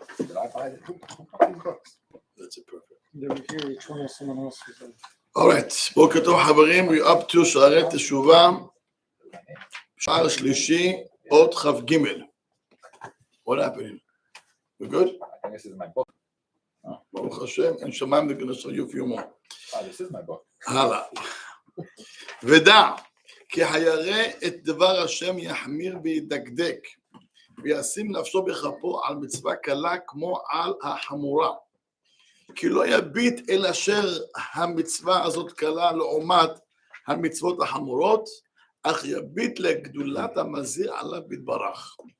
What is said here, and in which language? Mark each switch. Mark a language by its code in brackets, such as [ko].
[en] Did I buy who bought these books? That's it, perfect. They were here, each one has someone else. All right. [he] בוקר טוב חברים, [en] we're up to [he] שערי תשובה, שער שלישי, אות כ"ג. [en] What happened? We good? I think this is my book. [he] ברוך השם, אין שמיים, [en] they're going to show you a few more. This is my book. [he] הלאה. ודע, כי הירא את דבר השם יחמיר וידקדק, וישים נפשו בכפו על מצווה קלה כמו על החמורה. כי לא יביט אל אשר המצווה הזאת קלה לעומת המצוות החמורות, אך יביט לגדולת המזיר עליו יתברך.